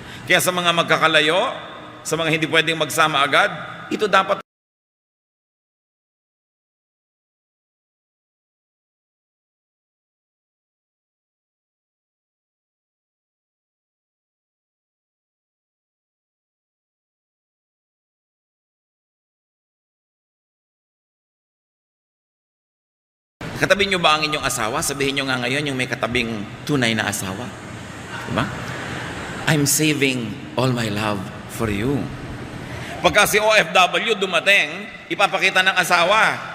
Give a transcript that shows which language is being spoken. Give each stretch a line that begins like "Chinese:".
Filipino: Kaya sa mga magkakalayo, sa mga hindi pwedeng magsama agad, ito dapat katabi nyo ba ang inyong asawa? Sabihin nyo nga ngayon yung may katabing tunay na asawa. Diba?
English: I'm saving all my love for you.
Filipino: Pagka si OFW dumating, ipapakita ng asawa.